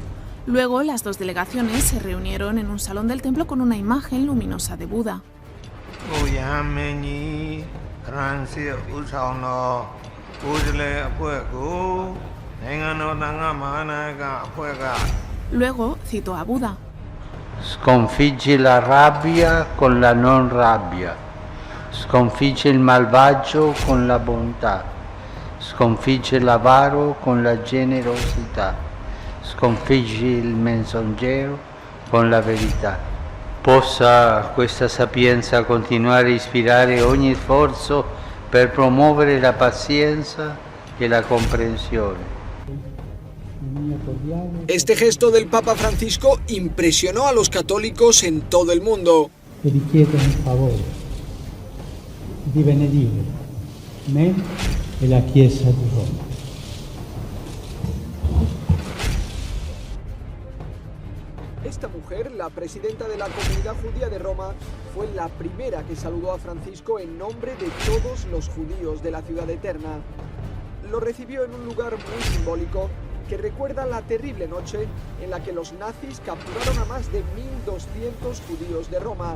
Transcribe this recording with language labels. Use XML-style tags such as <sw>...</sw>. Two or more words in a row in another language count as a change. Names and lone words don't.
<es>Luego, las dos delegaciones se reunieron en un salón del templo con una imagen luminosa de Buda. Luego citó a Buda.</es> <it>Sconfigge la rabbia con la non rabbia, sconfigge il malvagio con la bontà, sconfigge l'avaro con la generosità, sconfigge il menzognero con la verità. Possa questa sapienza continuare a ispirare ogni sforzo per promuovere la pazienza e la comprensione.</it> <es>Este gesto del Papa Francisco impresionó a los católicos en todo el mundo.</es> <it>E vi chiedo un favore di benedire me e la Chiesa di Roma.</it> <es>Esta mujer, la presidenta de la comunidad judía de Roma, fue la primera que saludó a Francisco en nombre de todos los judíos de la ciudad eterna. Lo recibió en un lugar muy simbólico que recuerda la terrible noche en la que los nazis capturaron a más de 1.200 judíos de Roma.</es>